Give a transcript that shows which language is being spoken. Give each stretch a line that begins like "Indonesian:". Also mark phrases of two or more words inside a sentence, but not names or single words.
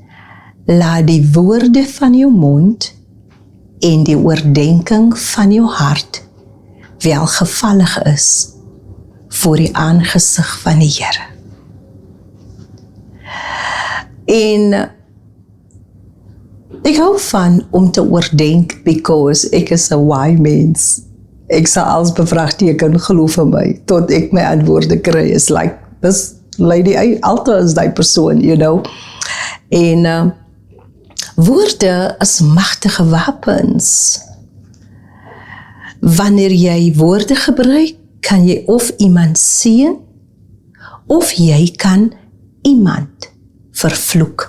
Afrikaans: Laat die woorde van jou mond en die oordenking van jou hart welgevallig is voor die aangesig van die Here. En ek hou van om te oordenk, because ek is 'n why mens. Ek sal als bevraagteken, geloof vir my, tot ek my antwoorde kry,
English: is like, this lady,
Afrikaans: altyd is die persoon,
English: you know.
Afrikaans: En woorde is magtige wapens. Wanneer jy woorde gebruik, kan jy of iemand seën, of jy kan iemand vervloek.